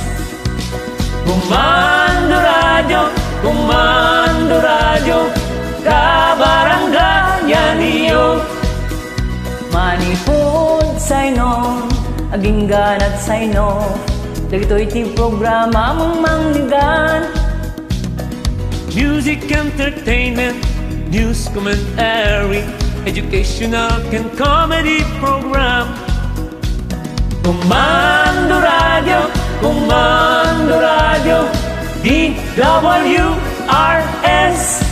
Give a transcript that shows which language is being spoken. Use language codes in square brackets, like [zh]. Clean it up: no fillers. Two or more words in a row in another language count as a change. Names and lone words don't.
[ilo] Comando Radio, Kabarangay Rio. Manipod Sainon, aginggan at Saino. Dagito'y ti programa mong manggigan. [en] Music, entertainment, news, commentary, educational and comedy program. Comando Radio, DWRS.